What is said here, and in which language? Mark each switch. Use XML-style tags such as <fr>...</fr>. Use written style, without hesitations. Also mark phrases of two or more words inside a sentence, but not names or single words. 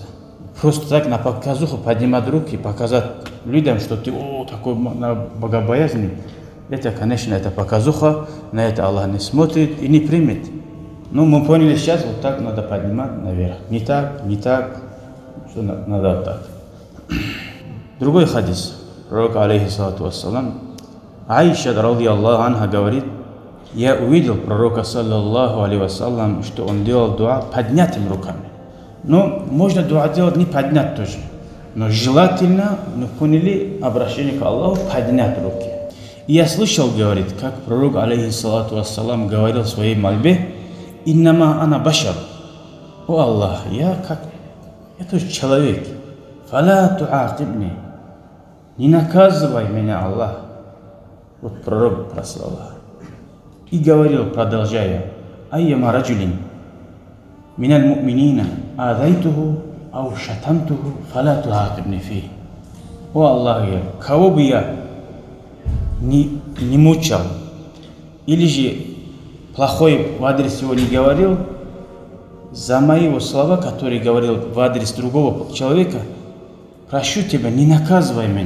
<ru>Просто так на показуху поднимать руки, показать людям, что ты такой богобоязный. Это, конечно, это показуха, на это Аллах не смотрит и не примет. Но мы поняли, сейчас вот так надо поднимать наверх. Не так, что надо вот так. Другой хадис. Пророк,</ru> <ar>عليه الصلاة والسلام,</ar> <ru>Аиша,</ru> <ar>رضي الله عنها,</ar> <ru>говорит: я увидел пророка,</ru> <ar>صلى الله عليه وسلم,</ar> <ru>что он делал дуа поднятыми руками. Но можно дуа делать не поднять тоже. Но желательно, мы поняли, обращение к Аллаху поднять руки. И я слышал, говорит, как пророк,</ru> <ar>عليه الصلاة والسلام,</ar> <ru>говорил в своей мольбе:</ru> <ar>إنما أنا بشر.</ar> <ru>О Аллах, я тоже человек.</ru> <ar>فلا تعاقبني.</ar> <ru>Не наказывай меня, Аллах. Вот пророк просил Аллаха. И говорил, продолжая:</ru> <ar>أيما رجل من المؤمنين آذيته أو شتمته فلا تعاقبني فيه.</ar> <ru>о Аллах, кого бы я не мучал, или же плохой в адрес его не говорил, за мои слова, которые говорил в адрес другого человека, прошу тебя, не наказывай меня.</ru>